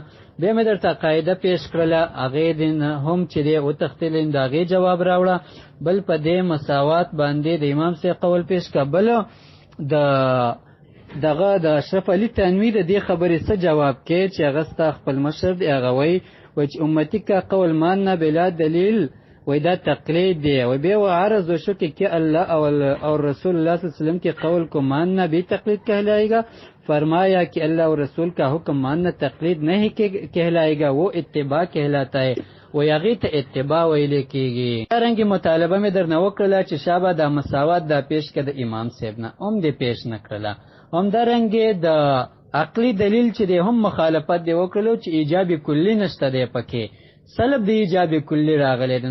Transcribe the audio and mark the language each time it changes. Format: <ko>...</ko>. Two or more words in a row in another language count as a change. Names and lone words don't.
<ps>بیا مې درته قاعده پیش کړله هغې دې هم چې دی وتښتېلې د هغې جواب راوړه. بل په دې مساوات باندې د امام صاحب قول پیش که. بل دغه د اشرف علي تنوي د دې خبرې څه جواب کې چې هغه ستا خپل مشر دی هغه وایي چې</ps> <ur>امتي کا قول ماننا بلا دلیل</ur> <ps>وای دا تقلید دی. و بیا و عرض وشو</ps> <ur>کہ اللہ اور رسول اللہ صلی اللہ علیہ وسلم کے قول کو ماننا بھی تقلید کہلائے گا. فرمایا کہ اللہ اور رسول کا حکم ماننا تقلید نہیں کہلائے گا وہ اتباع کہلاتا ہے.</ur> <ps>و یغی ته اتباع ویل کېږي. دارنګې مطالبه مې درنه وکړله چې شابه دا مساوات دا پیش کړه د امام صاحب نه هم دې پیش نه کړله. همدارنګې د عقلي دلیل چې دی هم مخالفت دی وکړلو چې ایجاب کلی نشته دی پکې. سلب د ایجاب کلی راغلی دی.</ps>